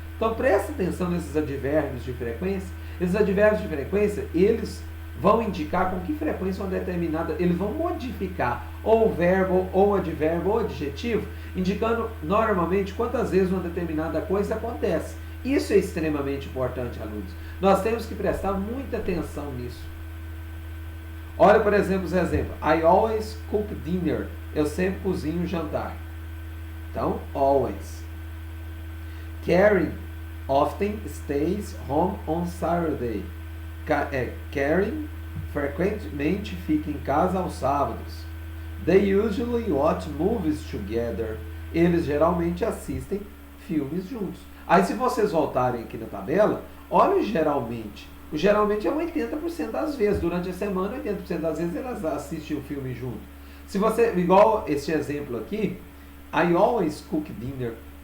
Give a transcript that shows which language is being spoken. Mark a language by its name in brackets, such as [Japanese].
[Portuguese] Então presta atenção nesses advérbios de frequência. Esses advérbios de frequência, eles vão indicar com que frequência uma determinada, eles vão modificar ou o verbo, ou o advérbio, ou o adjetivo, indicando normalmente quantas vezes uma determinada coisa acontece. Isso é extremamente importante, alunos. Nós temos que prestar muita atenção nisso. Olha, por exemplo, os exemplos. [English] I always cook dinner. [Portuguese] Eu sempre cozinho jantar. Então, always. [English] Karen often stays home on Saturday. [Portuguese] Karen frequentemente fica em casa aos sábados. [English] They usually watch movies together. [Portuguese] Eles geralmente assistem filmes juntos. Aí, se vocês voltarem aqui na tabela, olha o geralmente. O geralmente é 80% das vezes. Durante a semana, 80% das vezes elas assistem o filme junto. Se você, igual este exemplo aqui, [English] I always cook dinner.